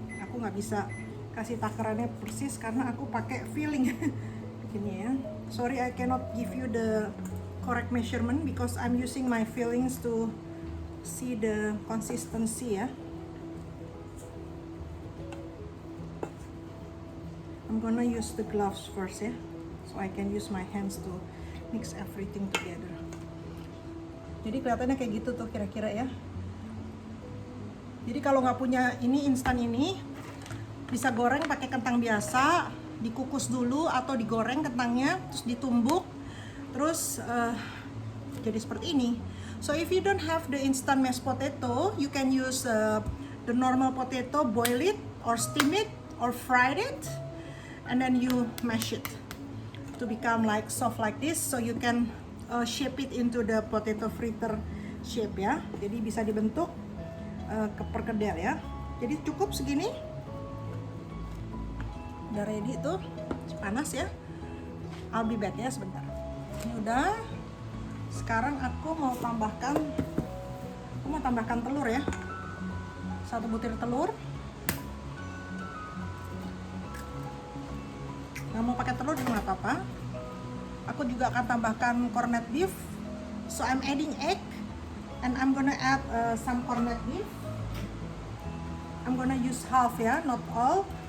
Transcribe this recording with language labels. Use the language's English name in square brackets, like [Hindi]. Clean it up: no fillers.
[Indonesian] Aku nggak bisa kasih takarannya persis karena aku pakai feeling bikinnya ya. [English] Sorry, I cannot give you the correct measurement because I'm using my feelings to see the consistency ya. I'm gonna use the gloves first ya, so I can use my hands to mix everything together. [Indonesian] Jadi kelihatannya kayak gitu tuh kira-kira ya. Jadi kalau nggak punya ini instan ini, bisa goreng pakai kentang biasa, dikukus dulu atau digoreng kentangnya, terus ditumbuk. Terus jadi seperti ini. [English] So if you don't have the instant mashed potato, you can use the normal potato, boil it or steam it or fry it, and then you mash it to become like soft like this. So you can shape it into the potato fritter shape ya. [Indonesian] Jadi bisa dibentuk ke perkedel ya. Jadi cukup segini. Udah ready tuh, panas ya. [English] I'll be back [Indonesian] ya sebentar. Ini udah. Sekarang aku mau tambahkan telur ya. 1 butir telur. Nggak mau pakai telur juga nggak apa-apa. Aku juga akan tambahkan corned beef. [English] So I'm adding egg and I'm gonna add some corned beef. I'm gonna use half ya, not all.